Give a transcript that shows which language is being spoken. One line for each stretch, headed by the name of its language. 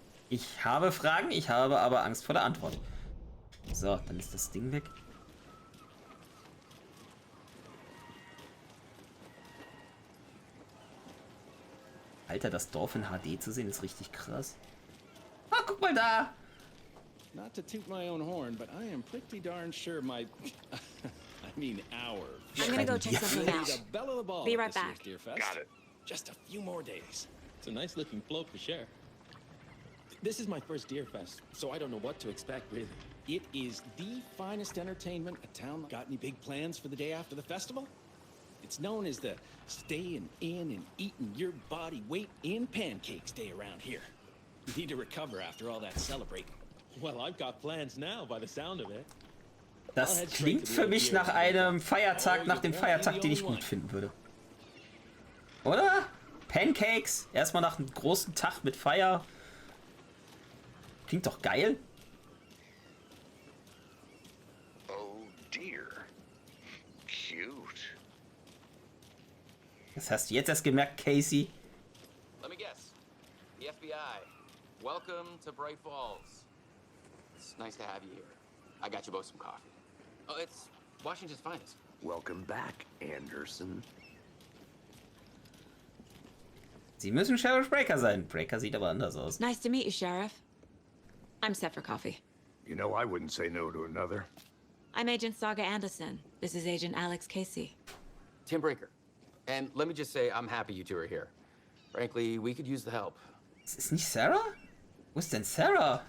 German: Ich habe Fragen, ich habe aber Angst vor der Antwort. So, dann ist das Ding weg. Alter, das Dorf in HD zu sehen, ist richtig krass. Ah, guck mal da!
English: Not to toot my own horn, but I am pretty darn sure my... I mean our... I'm gonna go check something out. Be right back. Got it. Just a few more days. It's a nice looking float to share. This is my first Deer Fest, so I don't know what to expect, really. It is the finest entertainment a town. Got any big plans for the day after the festival? It's known as the staying in and eating your body weight in pancakes day around here. You need to recover after all that celebrating. Well, I've got plans now by the sound of it.
German: Das klingt für mich nach einem Feiertag, nach dem Feiertag, den ich gut finden würde. Oder? Pancakes, erstmal nach einem großen Tag mit Feier. Klingt doch geil.
English: Oh dear. Cute.
German: Das hast du jetzt erst gemerkt, Casey.
English: Let me guess. The FBI. Welcome to Bright Falls. It's nice to have you here. I got you both some coffee. Oh, it's Washington's finest. Welcome back, Anderson.
German: Sie müssen Sheriff Breaker sein. Breaker sieht aber anders aus.
English: Nice to meet you, Sheriff. I'm set for coffee. You know I wouldn't say no to another. I'm Agent Saga Anderson. This is Agent Alex Casey. Tim Breaker. And let me just say, I'm happy you two are here. Frankly, we could use the help.
German: Ist nicht Sarah? Wo ist denn Sarah?